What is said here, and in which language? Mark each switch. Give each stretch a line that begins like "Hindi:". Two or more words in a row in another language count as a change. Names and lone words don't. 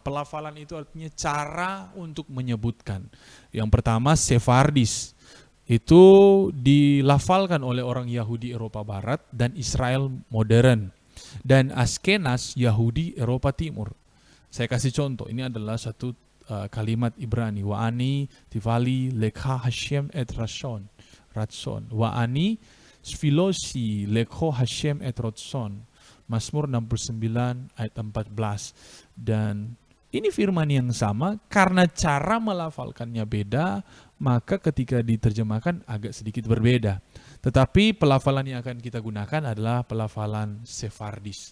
Indonesian: Pelafalan itu artinya cara untuk menyebutkan. Yang pertama, Sefardis. Itu dilafalkan oleh orang Yahudi Eropa Barat dan Israel modern. Dan Askenas Yahudi Eropa Timur. Saya kasih contoh, ini adalah satu kalimat Ibrani.
Hebrew: ואני תפלתי לך השם עת רצון. ואני תפלתי לך השם עת רצון.
Indonesian: Mazmur 69 ayat 14. Dan ini firman yang sama, karena cara melafalkannya beda, maka ketika diterjemahkan agak sedikit berbeda. Tetapi pelafalan yang akan kita gunakan adalah pelafalan Sefardis.